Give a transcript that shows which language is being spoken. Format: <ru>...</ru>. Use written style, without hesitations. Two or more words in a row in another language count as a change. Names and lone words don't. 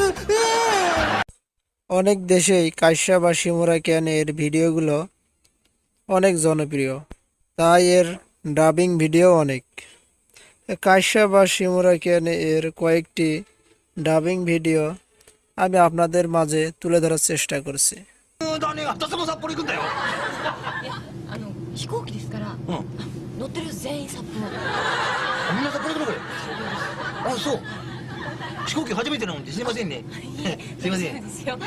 <bn>অনেক দেশেই কায়সা বা শিমুরা ক্যান এর ভিডিওগুলো অনেক জনপ্রিয়, তাই এর ডাবিং ভিডিও অনেক। কায়সা বা শিমুরা ক্যান এর কয়েকটি ডাবিং ভিডিও আমি আপনাদের মাঝে তুলে ধরার চেষ্টা করছি।</bn> <ja>飛行機ですから、乗ってる全員札幌。みんな札幌行くのこれ。あ、そう。飛行機初めてなのにすいませんね。すいません。ですよ。</ja>